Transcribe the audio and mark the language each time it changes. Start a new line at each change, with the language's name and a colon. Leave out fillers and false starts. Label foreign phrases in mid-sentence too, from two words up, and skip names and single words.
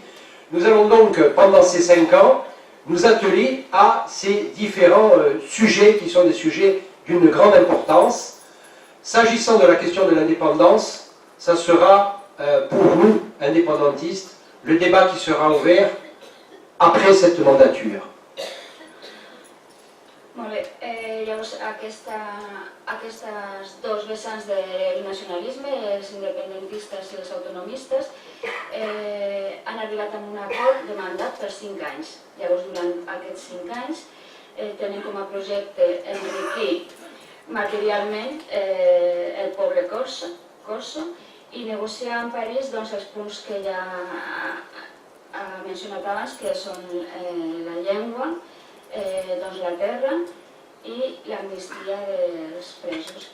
French: Nous allons donc, pendant ces 5 ans, nous atteler à ces différents sujets qui sont des sujets d'une grande importance. S'agissant de la question de l'indépendance, ça sera pour nous, indépendantistes, le débat qui sera ouvert après cette mandature.
Catalan: Molt bé, llavors aquestes dos vessants del nacionalisme, els independentistes i els autonomistes, han arribat a un acord de mandat per 5 anys. Llavors, durant aquests 5 anys, tenen com a projecte enriquir materialment el poble corso i negociar en París els punts que ja ha mencionat abans, que són la llengua, la terra i l'amnistia dels presos.